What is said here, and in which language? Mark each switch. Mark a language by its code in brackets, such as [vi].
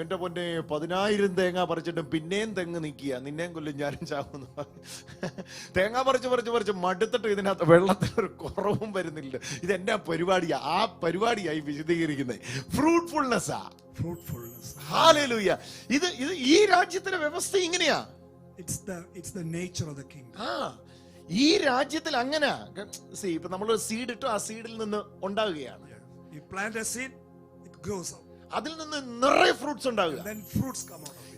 [ml] എൻ്റെ പൊന്നെ 10,000 തേങ്ങ പറിച്ചിട്ടും പിന്നെയും തെങ്ങ് നിൽക്കുക, നിന്നെയും കൊല്ലും ഞാനും ചാവുന്നു. തേങ്ങ പറിച്ച് മടുത്തിട്ട് ഇതിനകത്ത് വെള്ളത്തിന് ഒരു കുറവും വരുന്നില്ല. ഇതെന്നാ പരിപാടിയാ? ആ പരിപാടിയായി വിശദീകരിക്കുന്നത് ഫ്രൂട്ട്ഫുൾനെസ്സാ. ഹല്ലേലൂയ. ഇത് ഈ രാജ്യത്തിന്റെ വ്യവസ്ഥ ഇങ്ങനെയാ. [en] It's the nature of the kingdom. [ml] ഈ രാജ്യത്തിൽ അങ്ങനെ ഇപ്പൊ നമ്മളൊരു സീഡ് ഇട്ടു, ആ സീഡിൽ നിന്ന് ഉണ്ടാവുകയാണ്. [en] You plant a seed, it grows up. [ml] അതിൽ നിന്ന് നിറയെ ഫ്രൂട്ട്സ് ഉണ്ടാവുക. [en] Then fruits come out of it.